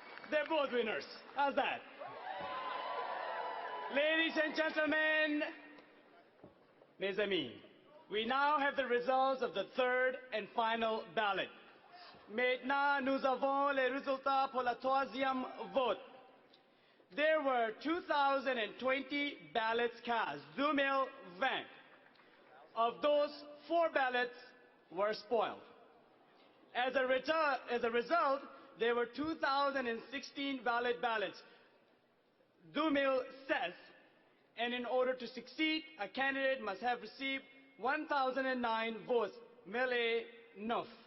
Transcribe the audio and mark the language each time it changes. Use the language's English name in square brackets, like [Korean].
[English] They're both winners. How's that? Ladies and gentlemen, [French] mes amis, [English] we now have the results of the third and final ballot. [French] Maintenant, nous avons les résultats pour la troisième vote. [English] There were 2,020 ballots cast, 2020. Of those, 4 ballots were spoiled. As a result, there were 2,016 valid ballots, 2016, and in order to succeed, a candidate must have received 1,009 votes, 1009.